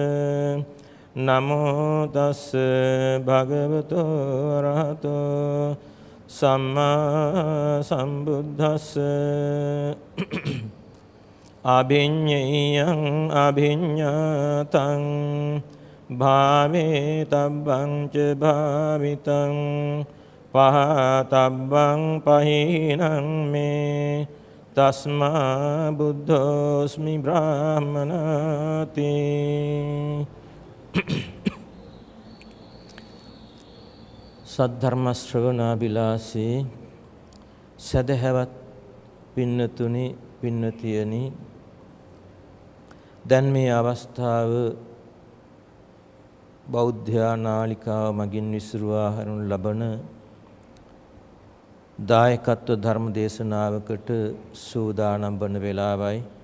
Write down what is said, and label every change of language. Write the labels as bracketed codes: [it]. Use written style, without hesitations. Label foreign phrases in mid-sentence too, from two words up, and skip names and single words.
[pi] නමෝ තස්ස භගවතු අරහතෝ සම්මා සම්බුද්දස්ස අභිඤ්ඤයං අභිඤ්ඤාතං භාවේ තබ්බං ච භාවිතං පහතබ්බං පහිනං මේ තස්මා බුද්ධෝස්මි බ්‍රාහ්මනාති. [si] සද්ධර්ම ශ්‍රවණාබිලාසී සදහැවත් පින්නතුනි පින්නතියනි, දැන් මේ අවස්ථාව බෞද්ධ නාලිකාව මගින් විසුරුවා හරිනු ලබන දායකත්ව ධර්ම දේශනාවකට සූදානම් වන වේලාවයි.